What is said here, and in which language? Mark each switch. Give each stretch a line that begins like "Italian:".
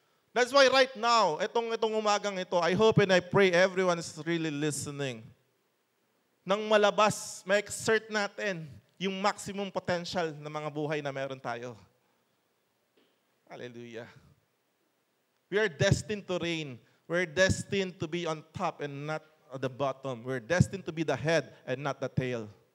English: That's why right now,
Filipino: itong umagang ito,
English: I hope and I pray everyone is really listening.
Filipino: Nang malabas, ma-exert natin yung
English: maximum potential
Filipino: ng mga buhay na meron tayo. Hallelujah.
English: We are destined to reign. We're destined to be on top and not at the bottom. We're destined to be the head and not the tail.